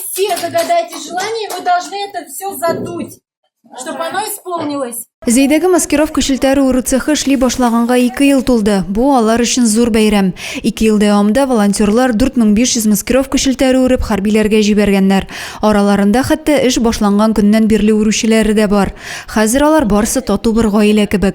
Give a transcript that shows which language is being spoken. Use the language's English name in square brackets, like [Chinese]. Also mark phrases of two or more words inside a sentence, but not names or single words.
[Russian] все загадайте желание, вы должны это все задуть, чтобы оно исполнилось. [Tatar] Зейдәге маскировка шелтәре уру цехы эшли башлаганга 2 ел тулды. Бу алар өчен зур бәйрәм. 2 ел дәвамында волонтерлар 4500 маскировка шелтәре урып хәрбиләргә җибәргәннәр. Араларында хәтта эш башланган көннән бирле уручылары да бар. Хәзер алар барысы тату бер гаилә кебек.